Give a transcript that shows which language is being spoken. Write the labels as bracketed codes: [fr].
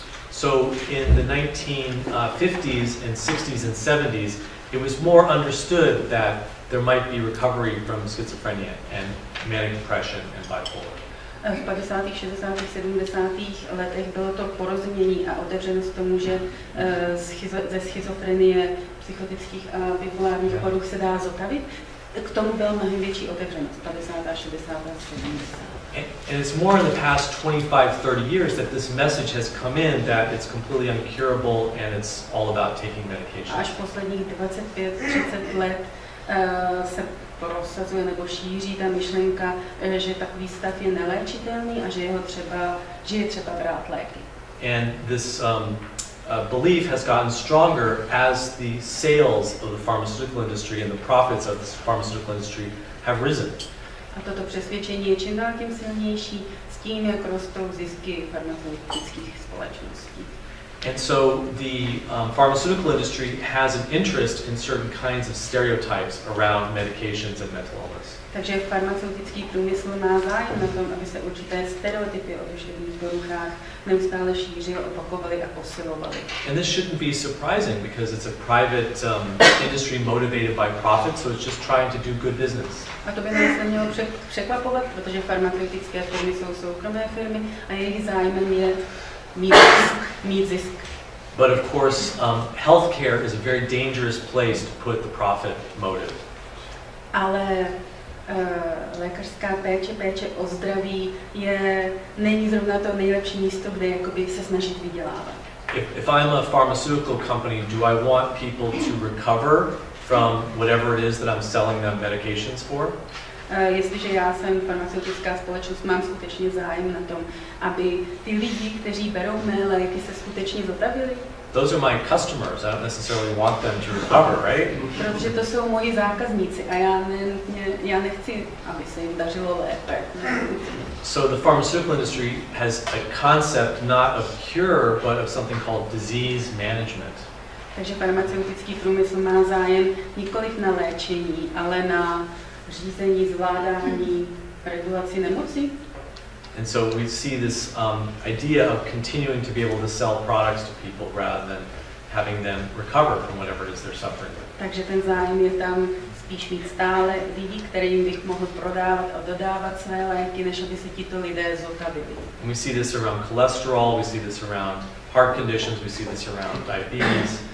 [en] So in the 1950s and 60s and 70s, it was more understood that there might be recovery from schizophrenia and manic depression and bipolar. [cs] V 50., 60., 70. letech bylo to porozumění a otevřenost tomu, že ze schizofrenie, psychotických a bipolárních poruch se dá zotavit. K tomu byla mnohem větší otevřenost, 50., 60., 70. [en] And it's more in the past 25-30 years that this message has come in that it's completely uncurable and it's all about taking medication. [cs] Až posledních 25-30 let se prosazuje nebo šíří ta myšlenka, že takový stav je neléčitelný a že je třeba brát léky. [en] And this belief has gotten stronger as the sales of the pharmaceutical industry and the profits of the pharmaceutical industry have risen. [cs] A toto přesvědčení je čím dál tím silnější s tím, jak rostou zisky farmaceutických společností. [en] And so the pharmaceutical industry has an interest in certain kinds of stereotypes around medications and mental illness. [cs] Takže farmaceutický průmysl má zájem na tom, aby se určité stereotypy o duševních poruchách neustále šířily, opakovaly a posilovaly. [en] And this shouldn't be surprising because it's a private industry motivated by profit, so it's just trying to do good business. [cs] A to by nás nemělo překvapovat, protože farmaceutické firmy jsou soukromé firmy a jejich zájmem je mít zisk. [en] But of course, healthcare is a very dangerous place to put the profit motive. [cs] Ale lékařská péče o zdraví není zrovna to nejlepší místo, kde jakoby se snažit vydělávat. [en] If I'm a pharmaceutical company, do I want people to recover from whatever it is that I'm selling them medications for? [cs] Jestliže já jsem farmaceutická společnost, mám skutečně zájem na tom, aby ty lidi, kteří berou mé léky, se skutečně zotavili. [en] Those are my customers. I don't necessarily want them to recover, right? [cs] Protože to jsou moji zákazníci a já nechci, aby se jim dařilo lépe. [en] So the pharmaceutical industry has a concept not of cure, but of something called disease management. [cs] Takže farmaceutický průmysl má zájem nikoliv na léčení, ale na řízení, zvládání, regulaci nemoci. [en] And so we see this idea of continuing to be able to sell products to people rather than having them recover from whatever it is they're suffering with. [cs] Takže ten zájem je tam spíš mít stále lidí, kterým bych mohl prodávat a dodávat své léky, než aby se tito lidé zotavili. [en] And we see this around cholesterol, we see this around heart conditions, we see this around diabetes.